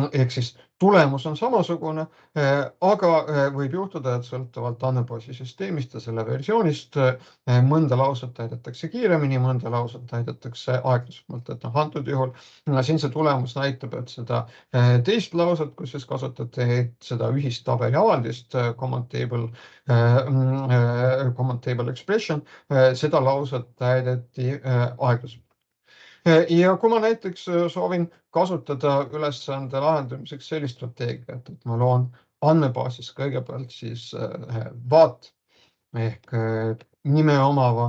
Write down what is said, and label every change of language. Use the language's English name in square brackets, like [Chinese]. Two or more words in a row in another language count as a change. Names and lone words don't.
[Estonian] Ehk siis tulemus on samasugune, aga võib juhtuda, et sõltuvalt andmebaasi süsteemist ja selle versioonist mõnda lauset täidetakse kiiremini, mõnda lauset täidetakse aeglasemalt. Et antud juhul siin see tulemus näitab, et seda teist lauset, kus siis kasutati seda ühist tabeli avaldist, [English] command table expression, [Estonian] seda lauset täideti aeglasemalt. Ja kui ma näiteks soovin kasutada ülesande lahendamiseks sellist strateegiat, et ma loon andmebaasis kõigepealt siis vaat ehk nime omava